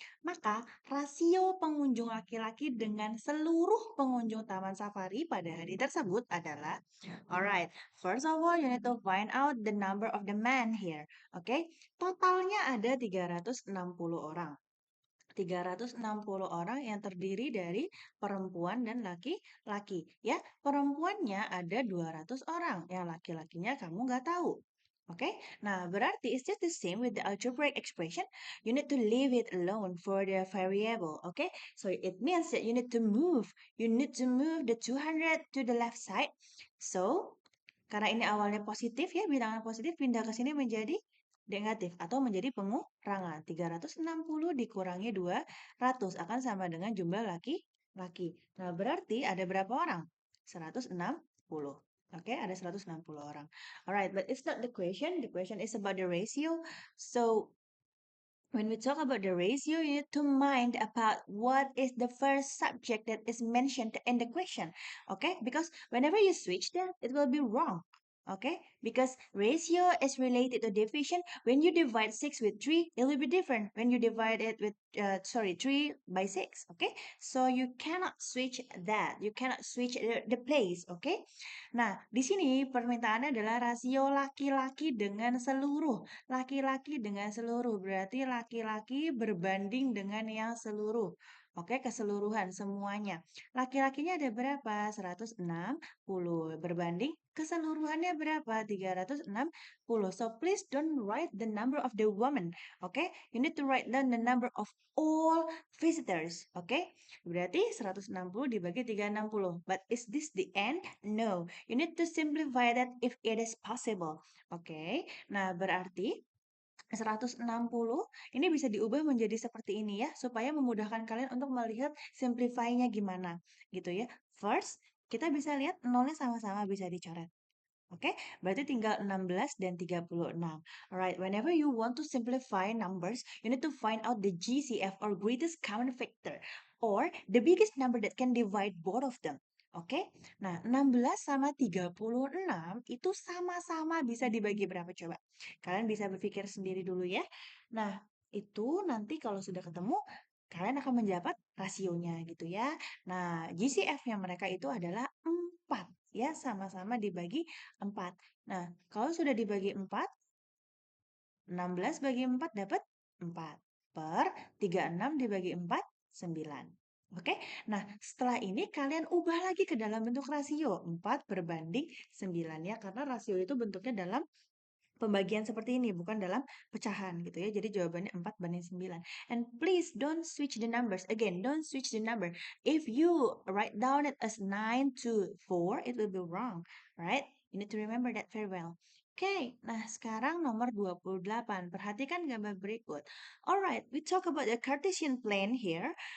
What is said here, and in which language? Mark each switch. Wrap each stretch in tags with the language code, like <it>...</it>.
<id>Maka rasio pengunjung laki-laki dengan seluruh pengunjung Taman Safari pada hari tersebut adalah</id> <en>alright, first of all you need to find out the number of the men here.</en> <id>Oke, totalnya ada 360 orang. 360 orang yang terdiri dari perempuan dan laki-laki. Ya, perempuannya ada 200 orang, yang laki-lakinya kamu nggak tahu. Oke, nah berarti</id> <en>it's just the same with the algebraic expression. You need to leave it alone for the variable. Okay, so it means that you need to move. You need to move the 200 to the left side.</en> <id>So, karena ini awalnya positif ya, bilangan positif pindah ke sini menjadi negatif atau menjadi pengurangan. 360 dikurangi 200 akan sama dengan jumlah laki-laki. Nah, berarti ada berapa orang? 160. Oke, ada 160 orang.</id> <en>Alright, but it's not the question. The question is about the ratio. So, when we talk about the ratio, you need to mind about what is the first subject that is mentioned in the question. Okay, because whenever you switch that, it will be wrong. Okay, because ratio is related to division. When you divide 6 with 3, it will be different when you divide it with 3 by 6. Okay, so you cannot switch that. You cannot switch the place.</en> <id>Okay, nah di sini permintaannya adalah rasio laki-laki dengan seluruh. Laki-laki dengan seluruh, berarti laki-laki berbanding dengan yang seluruh. Oke, keseluruhan semuanya. Laki-lakinya ada berapa? 160. Berbanding keseluruhannya berapa? 360.</id> <en>So please don't write the number of the woman. Oke, you need to write down the number of all visitors.</en> <id>Oke, berarti 160 dibagi 360.</id> <en>But is this the end? No. You need to simplify that if it is possible.</en> <id>Oke, nah berarti 160 ini bisa diubah menjadi seperti ini ya, supaya memudahkan kalian untuk melihat simplify-nya gimana, gitu ya. First, kita bisa lihat nolnya sama-sama bisa dicoret. Oke, berarti tinggal 16 dan 36.</id> <en>Alright, whenever you want to simplify numbers, you need to find out the GCF or greatest common factor or the biggest number that can divide both of them.</en> <id>Oke, nah 16 sama 36 itu sama-sama bisa dibagi berapa coba? Kalian bisa berpikir sendiri dulu ya. Nah, itu nanti kalau sudah ketemu, kalian akan mendapat rasionya gitu ya. Nah, GCF-nya mereka itu adalah 4 ya, sama-sama dibagi 4. Nah, kalau sudah dibagi 4, 16 bagi 4 dapat 4. Per 36 dibagi 4, 9. Oke, nah setelah ini kalian ubah lagi ke dalam bentuk rasio. 4 berbanding 9 ya, karena rasio itu bentuknya dalam pembagian seperti ini, bukan dalam pecahan gitu ya. Jadi jawabannya 4 banding 9.</id> <en>And please don't switch the numbers. Again, don't switch the number. If you write down it as 9 to 4, it will be wrong, right? You need to remember that very well.</en> <id>Oke, nah sekarang nomor 28. Perhatikan gambar berikut.</id> <en>Alright, we talk about the Cartesian plane here.</en>